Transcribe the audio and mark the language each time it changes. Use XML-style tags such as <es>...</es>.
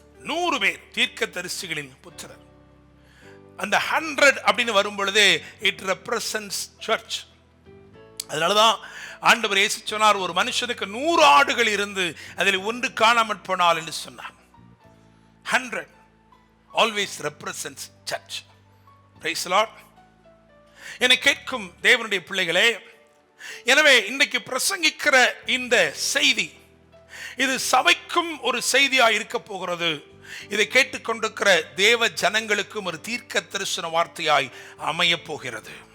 <ta>100 பேர் தீர்க்கதரிசிகளின் புத்திரர். அந்த 100 அப்படின்னு வரும் பொழுது</ta> <en>It represents church.</en> <ta>அதனாலதான் ஆண்டவர் இயேசு சொன்னார், ஒரு மனுஷனுக்கு 100 ஆடுகள் இருந்து அதில் ஒன்று காணாமற் போனால் என்று சொன்னார்.</ta> <en>100 always represents church. Praise the Lord.</en> <ta>என்னை கேட்கும் தேவனுடைய பிள்ளைகளே, எனவே இன்றைக்கு பிரசங்கிக்கிற இந்த செய்தி இது சபைக்கும் ஒரு செய்தியாக இருக்க போகிறது. இதை கேட்டுக்கொண்டிருக்கிற தேவ ஜனங்களுக்கும் ஒரு தீர்க்க தரிசன வார்த்தையாய் அமைய போகிறது.</ta>